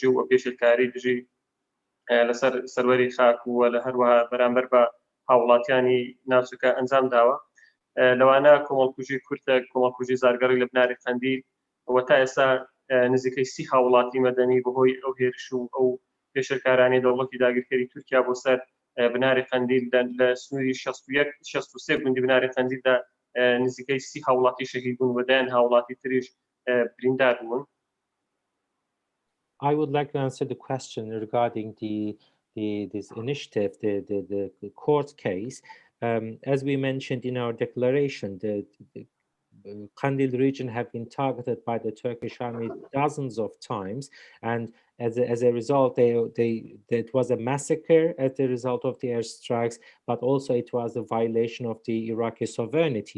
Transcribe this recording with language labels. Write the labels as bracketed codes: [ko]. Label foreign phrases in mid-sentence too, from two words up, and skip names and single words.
[ckb] و پێشێلکاری دژی لەسەر سەروەری خاک و لە هەروەها بەرامبەر بە هاوڵاتیانی ناوچەکە ئەنجام داوە لەوانە کۆمەڵکوژی کورتە کۆمەڵکوژی زارگەڕی لە بناری قەندیل و تا ئێستا نزیکەی 30 هاوڵاتی مەدەنی بەهۆی ئەو هێرش و ئەو پێشەرکارانی دەوڵەتی داگیرکەری تورکیا بۆ سەر بناری قەندیل لە سنووری 63 گوندی بناری قەندیلدا نزیکەی 30 هاوڵاتی شەهید بوون و دایان هاوڵاتی تریش بریندار بوون. [en] I would like to answer the question regarding this initiative, the court case. As we mentioned in our declaration, the Qendîl region have been targeted by the Turkish army dozens of times, and as a result, it was a massacre as a result of the airstrikes, but also it was a violation of the Iraqi sovereignty.